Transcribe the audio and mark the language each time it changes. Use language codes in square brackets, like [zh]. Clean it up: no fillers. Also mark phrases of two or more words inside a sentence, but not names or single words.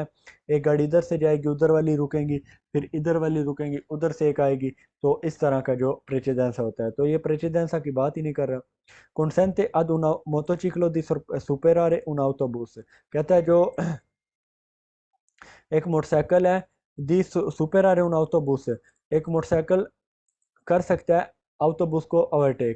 [ur] ایک گاڑی ادھر سے جائے گی، ادھر والی رکیں گی، پھر ادھر والی رکیں گی، ادھر سے ایک آئے گی، تو اس طرح کا جو پریچیدینسا ہوتا ہے، تو یہ پریچیدینسا کی بات ہی نہیں کر رہا. [it] consente ad un motociclo di superare un autobus। [ur] کہتا ہے جو ایک موٹرسائیکل ہے [it] di superare un autobus, [ur] ایک موٹرسائیکل کر سکتا ہے autobus کو اوورٹیک.